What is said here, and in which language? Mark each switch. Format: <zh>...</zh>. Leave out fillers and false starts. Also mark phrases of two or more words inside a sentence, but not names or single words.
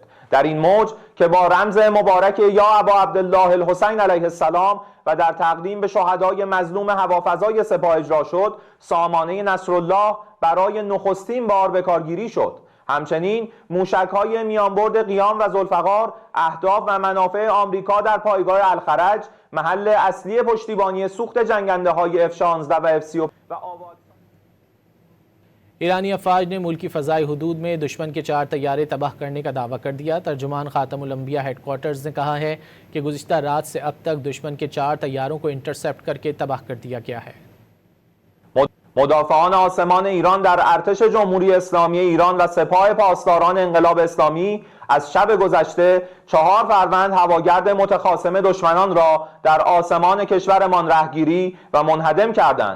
<fa>در این موج که با رمز مبارک یا ابا عبدالله الحسین علیه السلام و در تقدیم به شهدای مظلوم هوافضای سپاه اجرا شد، سامانه نصرالله برای نخستین بار به کارگیری شد. همچنین موشک‌های میانبرد قیام و ذوالفقار اهداف و منافع آمریکا در پایگاه الخرج، محل اصلی پشتیبانی سوخت جنگنده‌های F-16 و F-35 و آواز</fa> <hi>ईरानी अफवाज ने मुल्की फ़ज़ाई हुदूद में दुश्मन के 4 तैयारे तबाह करने का दावा कर दिया। तर्जुमान ख़ातमुल अंबिया हेडक्वार्टर्स ने कहा है कि गुज़िश्ता रात से अब तक दुश्मन के 4 तैयारों को इंटरसेप्ट करके तबाह कर दिया गया है।</hi> <fa>مدافعان آسمان ایران در ارتش جمهوری اسلامی ایران و سپاه پاسداران انقلاب اسلامی از شب گذشته 4 فروند هواگرد متخاصم دشمنان را در آسمان کشورمان رهگیری و منهدم کردند.</fa>